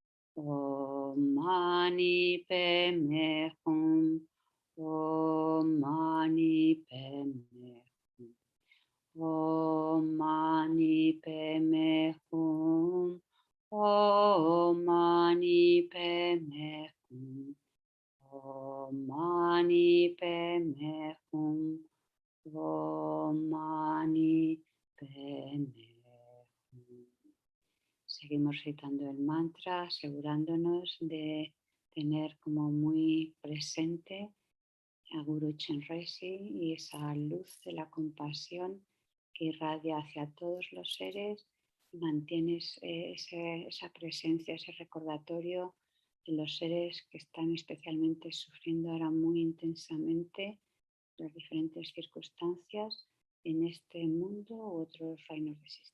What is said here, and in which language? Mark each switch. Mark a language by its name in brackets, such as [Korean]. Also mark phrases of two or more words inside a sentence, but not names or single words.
[Sanskrit] Om Mani Padme Hum, Om Mani Padme Hum, Om Mani Padme Hum, Om Mani Padme Hum, Om Mani Padme Hum, Om Mani Padme Hum. [Spanish] Seguimos recitando el mantra, asegurándonos de tener como muy presente a Guru Chenrezig y esa luz de la compasión que irradia hacia todos los seres y mantienes esa presencia, ese recordatorio de los seres que están especialmente sufriendo ahora muy intensamente las diferentes circunstancias en este mundo u otros reinos de existencia.